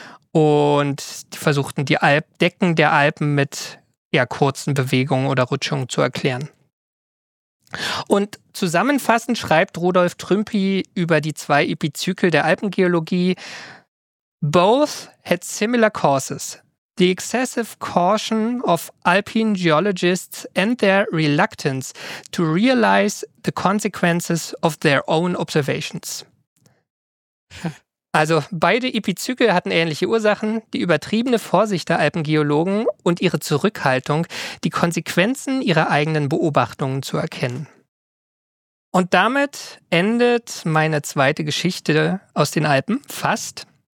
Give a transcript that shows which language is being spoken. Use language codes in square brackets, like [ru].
[de] Und die versuchten, die Decken der Alpen mit eher kurzen Bewegungen oder Rutschungen zu erklären. Und zusammenfassend schreibt Rudolf Trümpi über die zwei Epizykel der Alpengeologie: [en] Both had similar causes. The excessive caution of alpine geologists and their reluctance to realize the consequences of their own observations. [de] Also beide Epizykel hatten ähnliche Ursachen, die übertriebene Vorsicht der Alpengeologen und ihre Zurückhaltung, die Konsequenzen ihrer eigenen Beobachtungen zu erkennen. Und damit endet meine zweite Geschichte aus den Alpen fast.